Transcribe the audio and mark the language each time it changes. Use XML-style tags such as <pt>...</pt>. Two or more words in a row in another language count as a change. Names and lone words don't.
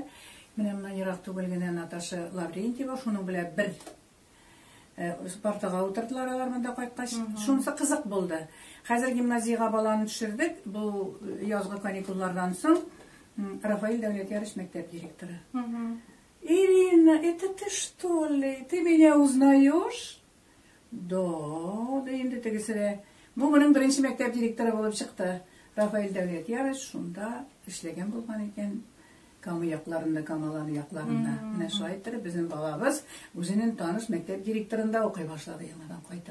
<tt>Менә моннан ерак түгел генә Наташа Лаврентьева, шуның белән бер партага утырдылар алар монда кайткач. Шунысы кызык булды. Хәзер гимназиягә баланы төшердек. Бу язгы каникуллардан соң Рафаэль Дәүләтьярыч мәктәп директоры.</tt> <ru>Ирина, это ты что ли? Ты меня узнаешь?</ru> <tt>Да, инде тегесе. Бу моның беренче мәктәп директоры булып чыкты. Рафаэль Дәүләтьярыч шунда эшләгән булган икән. Кама якларында, Камаланы якларында. Менә шулай итеп безнең балабыз үзенең таныш мәктәп директорында укый башлады яңадан кайтып.</tt>